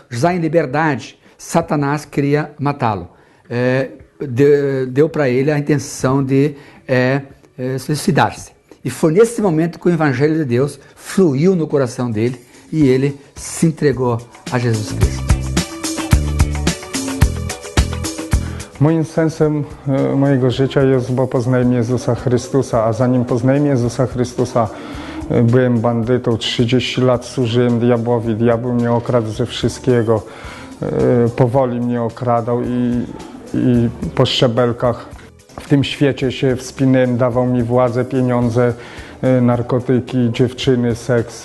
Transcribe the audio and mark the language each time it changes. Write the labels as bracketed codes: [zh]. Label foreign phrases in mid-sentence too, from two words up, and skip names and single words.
[pt] Já em liberdade, Satanás queria matá-lo. Deu para ele a intenção de suicidar-se. E foi nesse momento que o Evangelho de Deus fluiu no coração dele e ele se entregou a Jesus Cristo. [pl] Moim sensem mojego życia jest poznanie Jezusa Chrystusa, a zanim poznałem Jezusa Chrystusa, byłem bandytą, 30 lat służyłem diabłowi, diabeł mnie okradł ze wszystkiego, powoli mnie okradał i po szczebelkach w tym świecie się wspinałem, dawał mi władzę, pieniądze, narkotyki, dziewczyny, seks.